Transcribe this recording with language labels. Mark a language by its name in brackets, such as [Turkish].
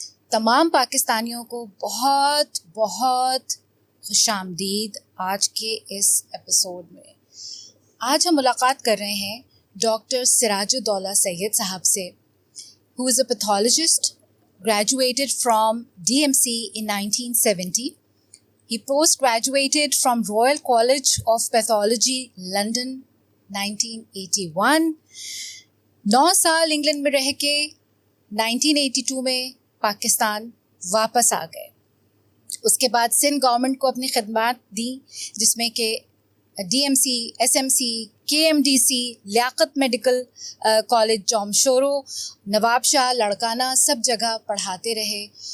[Urdu] تمام پاکستانیوں کو بہت بہت خوش آمدید آج کے اس ایپیسوڈ میں. آج ہم ملاقات کر رہے ہیں ڈاکٹر سراج الدولہ سید صاحب سے, [English] who is a pathologist, graduated from DMC in 1970. He post-graduated from Royal College of Pathology, London, 1981. [Urdu] 9 سال انگلینڈ میں رہ کے 1982 میں پاکستان واپس آ گئے. اس کے بعد سندھ گورنمنٹ کو اپنی خدمات دیں, جس میں کہ DMC, SMC, KMDC, لیاقت میڈیکل کالج جوم شورو, نواب شاہ, لڑکانہ, سب جگہ پڑھاتے رہے.